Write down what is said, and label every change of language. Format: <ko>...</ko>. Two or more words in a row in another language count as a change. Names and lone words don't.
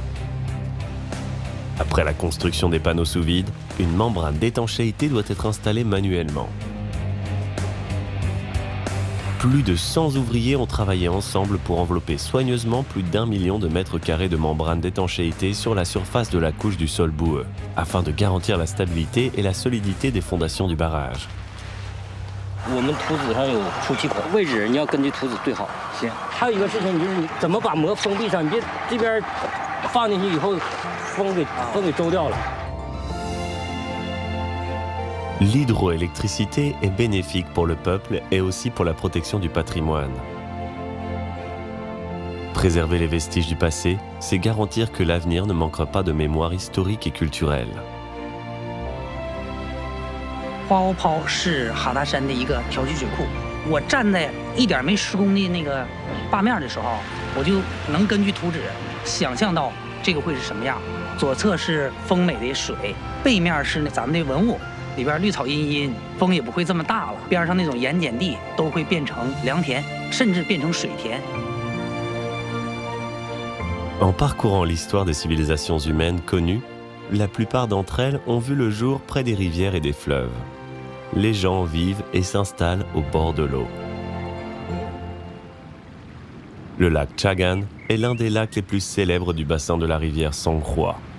<fr>Après la construction des panneaux sous vide, une membrane d'étanchéité doit être installée manuellement. Plus de 100 ouvriers ont travaillé ensemble pour envelopper soigneusement plus d'1 million de mètres carrés de membrane d'étanchéité sur la surface de la couche du sol boueux, afin de garantir la stabilité et la solidité des fondations du barrage.</fr> <zh>我们图纸上有出气口位置，你要根据图纸对好。行。还有一个事情，就是你怎么把膜封闭上，你别这边放进去以后，风给周掉了。</zh> <fr>L'hydroélectricité est bénéfique pour le peuple et aussi pour la protection du patrimoine. Préserver les vestiges du passé, c'est garantir que l'avenir ne manquera pas de mémoire historique et culturelle.</fr> <zh>花鸥泡是哈达山的一个调蓄水库。我站在一点没施工的那个坝面的时候，我就能根据图纸想象到这个会是什么样。左侧是丰美的水，背面是咱们的文物。里边绿草茵茵，风也不会这么大了。边上那种盐碱地都会变成良田，甚至变成水田。</zh> <fr>En parcourant l'histoire des civilisations humaines connues, la plupart d'entre elles ont vu le jour près des rivières et des fleuves. Les gens vivent et s'installent au bord de l'eau. Le lac Chagan est l'un des lacs les plus célèbres du bassin de la rivière Songkhla.</fr>